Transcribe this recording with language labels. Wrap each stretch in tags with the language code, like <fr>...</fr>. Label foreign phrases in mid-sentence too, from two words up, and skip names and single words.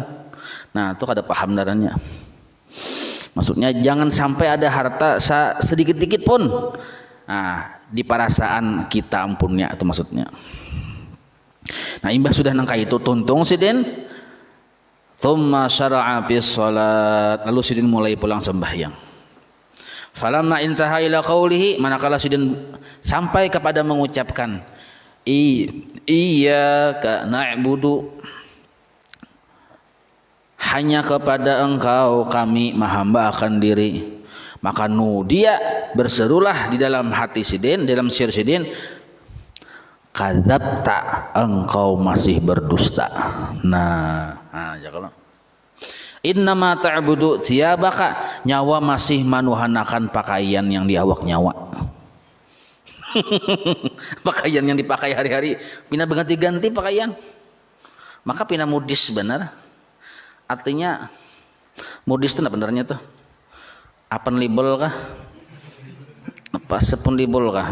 <bjn>Nah, itu kada paham darannya. Maksudnya jangan sampai ada harta sedikit-dikit pun. Nah, di perasaan kita ampunnya itu maksudnya. Nah, imbah sudah nangka itu tuntung sidin.</bjn> <ar>ثم شرع بالصلاة.</ar> <bjn>Lalu sidin mulai pulang sembahyang.</bjn> <ar>فلما انتهى إلى قوله,</ar> <bjn>manakala sidin sampai kepada mengucapkan</bjn> <ar>إياك نعبد,</ar> <bjn>hanya kepada engkau kami menghambakan diri, maka dia berserulah di dalam hati sidin, dalam sir sidin, kadzabta, engkau masih berdusta. Nah ya kalau</bjn> <ar>إنما تعبد ثيابك,</ar> <bjn>nyawa masih manuhanakan pakaian yang diawak nyawa. Pakaian yang dipakai hari-hari pina berganti-ganti pakaian, maka pina mudis benar. Artinya mudis itu benernya tuh apa libel kah, apa sepun libel kah.</bjn>